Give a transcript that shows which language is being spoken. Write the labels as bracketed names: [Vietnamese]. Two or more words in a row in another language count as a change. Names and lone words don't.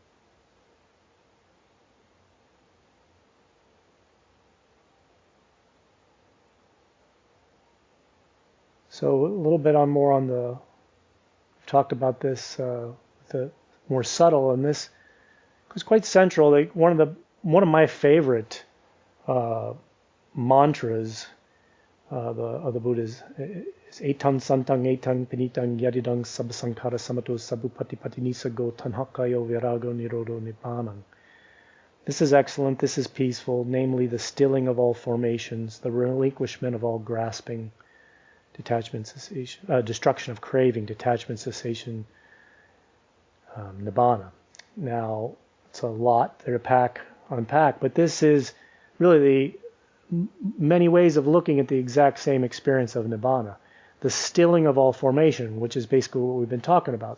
[English] So a little bit more on the, we've talked about this, the more subtle, and this was quite central. Like one of my favorite mantras of the Buddhas is [Pali] Etang Santang Etang Pinitang Yadidang Sabbasankara Samato Sabupatipati Nisago Tanhakayo Virago Nirodo Nibbanang. [English] This is excellent, this is peaceful, namely the stilling of all formations, the relinquishment of all grasping, detachment, cessation, destruction of craving, detachment, cessation, nibbana. Now, it's a lot there to unpack, but this is really many ways of looking at the exact same experience of nibbana, the stilling of all formation, which is basically what we've been talking about.